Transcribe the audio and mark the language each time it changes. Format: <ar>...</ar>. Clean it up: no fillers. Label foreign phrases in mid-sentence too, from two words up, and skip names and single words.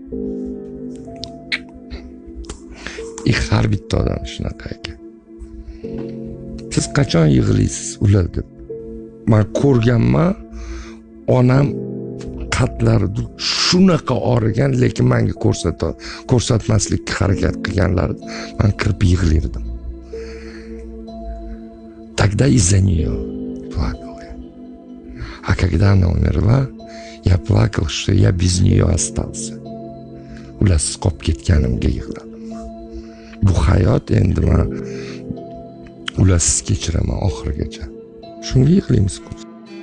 <uz>Har bitta odam shunaqa ekan. Siz qachon yig'laysiz ular deb? Men ko'rganman, onam qatlarida shunaqa og'rigan, lekin menga ko'rsatmaslikka harakat qilganlar, men kirib yig'lardim.</uz> <ru>Тогда из-за нее плакал я. А когда она умерла, я плакал, что я без нее остался.</ru> <uz>Ularsiz qolib ketganimga yig'ladim. Bu hayot endi men ularsiz kechiraman oxirigacha. Shunga yig'laymiz-ku.</uz>